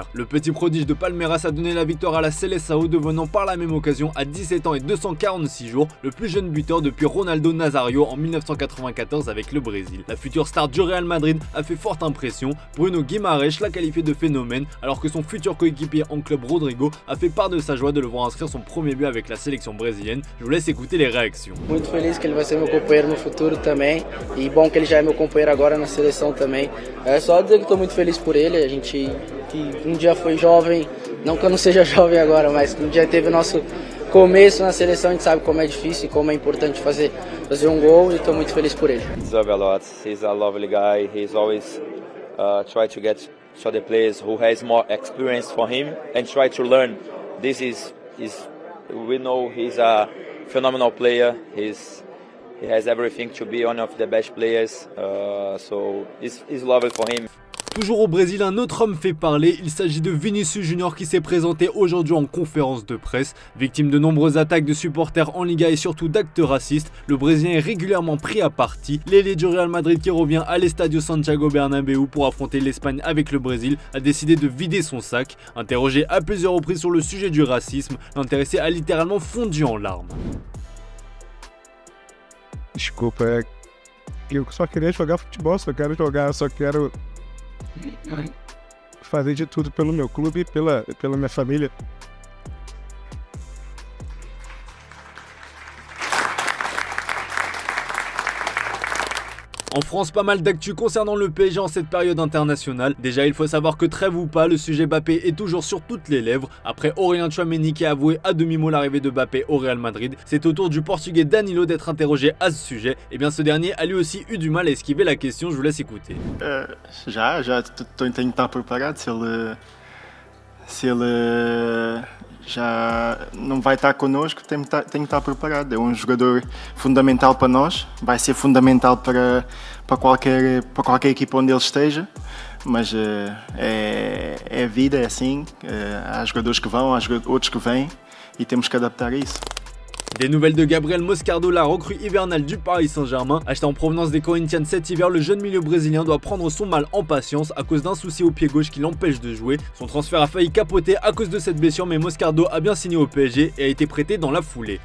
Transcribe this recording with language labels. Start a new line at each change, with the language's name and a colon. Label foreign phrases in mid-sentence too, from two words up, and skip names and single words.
French: Le petit prodige de Palmeiras a donné la victoire à la Seleção, devenant par la même occasion à 17 ans et 246 jours le plus jeune buteur depuis Ronaldo Nazario en 1994 avec le Brésil. La future star du Real Madrid a fait forte impression. Bruno Guimaraes l'a qualifié de phénomène alors que son futur coéquipier en club Rodrigo a fait part de sa joie de le voir inscrire son premier but avec la sélection brésilienne. Je vous laisse écouter les réactions.
Portuguese: Muito feliz que ele vai ser meu companheiro no futuro também. E bom que ele já é meu companheiro agora na seleção também. É só dizer que estou muito feliz por ele. A gente que dia foi jovem, não que eu não seja jovem agora, mas que dia teve nosso começo na seleção, a gente sabe como é difícil e como é importante fazer gol e estou muito feliz por ele.
English: Deserve a lot. He's a lovely guy. He's always try to get to the players who has more experience for him and try to learn. This is we know he's a phenomenal player. He has everything to be one of the best players, so it's lovely for him.
French: Toujours au Brésil, un autre homme fait parler, il s'agit de Vinicius Junior qui s'est présenté aujourd'hui en conférence de presse. Victime de nombreuses attaques de supporters en Liga et surtout d'actes racistes, le Brésilien est régulièrement pris à partie. L'ailier du Real Madrid qui revient à l'Estadio Santiago Bernabéu pour affronter l'Espagne avec le Brésil a décidé de vider son sac. Interrogé à plusieurs reprises sur le sujet du racisme, l'intéressé a littéralement fondu en larmes.
Portuguese: Desculpa, eu só queria jogar futebol, só quero fazer de tudo pelo meu clube e pela minha família.
French: En France, pas mal d'actu concernant le PSG en cette période internationale. Déjà, il faut savoir que trêve ou pas, le sujet Mbappé est toujours sur toutes les lèvres. Après Aurélien Tchouaméni qui a avoué à demi-mot l'arrivée de Mbappé au Real Madrid, c'est au tour du Portugais Danilo d'être interrogé à ce sujet. Et bien ce dernier a lui aussi eu du mal à esquiver la question, je vous laisse écouter.
Portuguese: Já tenho que estar preparado se ele já não vai estar connosco, tenho que estar preparado. É jogador fundamental para nós, vai ser fundamental para qualquer equipa onde ele esteja, mas é a vida, é assim, há jogadores que vão, há outros que vêm e temos que adaptar a isso.
French: Des nouvelles de Gabriel Moscardo, la recrue hivernale du Paris Saint-Germain. Acheté en provenance des Corinthians cet hiver, le jeune milieu brésilien doit prendre son mal en patience à cause d'un souci au pied gauche qui l'empêche de jouer. Son transfert a failli capoter à cause de cette blessure, mais Moscardo a bien signé au PSG et a été prêté dans la foulée.